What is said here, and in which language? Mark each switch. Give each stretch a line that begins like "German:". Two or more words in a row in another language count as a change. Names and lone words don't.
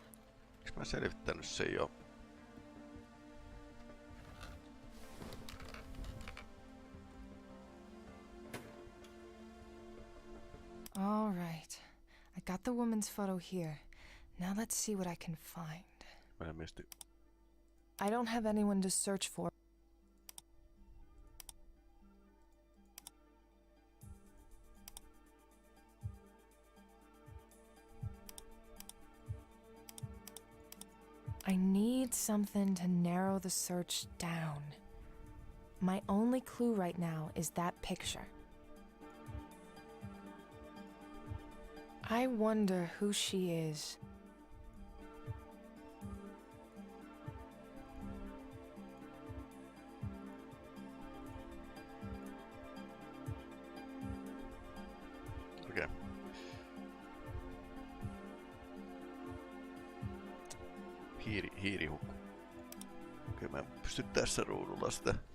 Finnish: Eikö mä selvittänyt sen jo?
English: All right. I got the woman's photo here. Now let's see what I can find.
Finnish: Mä ilmeisesti...
English: I don't have anyone to search for. I need something to narrow the search down. My only clue right now is that picture. I wonder who she is.
Finnish: Okei. Hiirihukku. Okei, mä en pysty tässä ruudulla sitä.